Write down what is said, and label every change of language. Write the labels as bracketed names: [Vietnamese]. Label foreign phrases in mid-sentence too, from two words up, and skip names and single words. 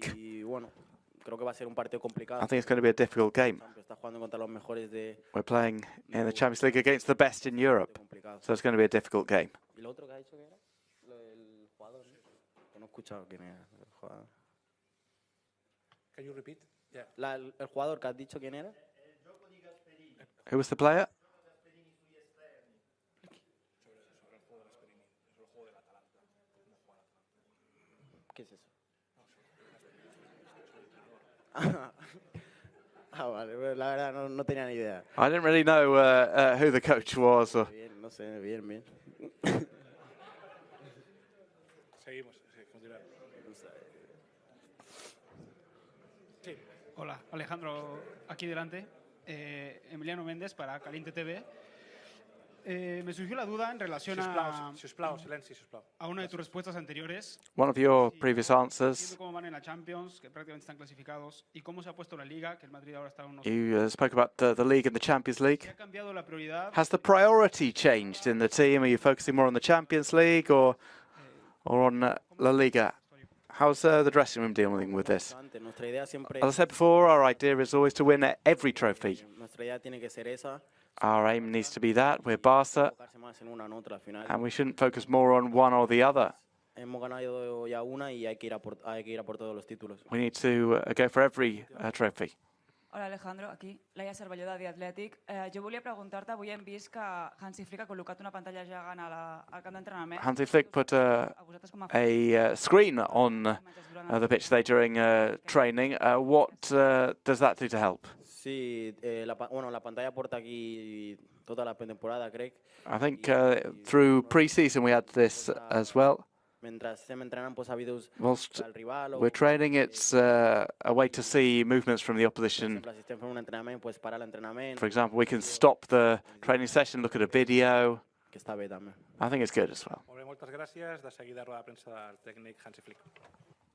[English] I think it's going to be a difficult game. We're playing in the Champions League against the best in Europe, so it's going to be a difficult game. Can you repeat? Yeah. [Spanish] El jugador que has dicho quién era? [English] Who was the player? [Spanish] ¿Qué es eso? Vale, la verdad no tenía ni idea. [English] I didn't really know who the coach was. Or... [Spanish] Bien, no sé, bien. Seguimos, continuamos. Hola, Alejandro, aquí delante. Emiliano Méndez para Caliente TV. Me surgió la duda en relación a una de tus respuestas anteriores. [English] One of your previous answers. [Spanish] Cómo van en la Champions, que prácticamente están clasificados, y cómo se ha puesto la Liga, que el Madrid ahora está unos. [English] You spoke about the league and the Champions League. [Spanish] ¿Ha cambiado la prioridad? [English] Has the priority changed in the team? Are you focusing more on the Champions League or on La Liga? How's the dressing room dealing with this? As I said before, our idea is always to win every trophy. Our aim needs to be that. We're Barca, and we shouldn't focus more on one or the other. We need to go for every trophy. [Catalan] Hola Alejandro, aquí Laia Cervelló de The Athletic. Jo volia preguntar-te, avui hem vist que Hansi Flick ha col·locat una pantalla gegant al camp d'entrenament. [English] Hansi Flick put a screen on the pitch today during training. What does that do to help? [Catalan] Sí, la pantalla porta aquí tota la pretemporada, crec. [English] I think through pre-season we had this as well. [Catalan] Mentre estem entrenant, posa vídeos [English] Whilst [Catalan] del rival. [English] we're training, it's a way to see movements from the opposition. [Catalan] Si estem fent un entrenament, pues parar l'entrenament. [English] For example, we can stop the training session, look at a video. [Catalan] Que està bé també. [English] I think it's good as well. [Catalan] Molt bé, moltes gràcies. De seguida, roda de premsa del tècnic Hansi Flick.